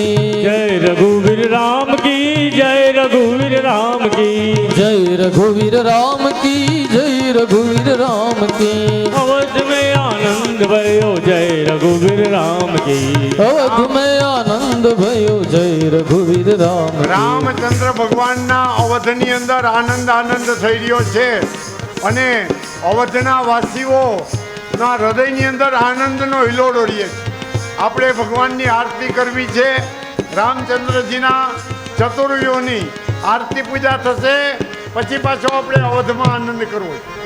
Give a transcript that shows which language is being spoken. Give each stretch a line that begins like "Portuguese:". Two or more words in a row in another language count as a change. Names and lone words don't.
Hindi: जय रघुवीर राम की जय रघुवीर राम की जय रघुवीर राम की जय रघुवीर राम की अवध में आनंद भयो जय रघुवीर राम की अवध में आनंद भयो जय रघुवीर राम की
Gujarati: રામચંદ્ર ભગવાનના અવધની અંદર આનંદ આનંદ થઈ રહ્યો છે અને અવધના વાસીઓના હૃદયની અંદર આનંદનો હિલોડો રહે છે. આપણે ભગવાનની આરતી કરવી છે. રામચંદ્રજીના ચતુર્યુગની આરતી પૂજા થશે પછી પાછો આપણે અવધમાં આનંદ કરવો છે.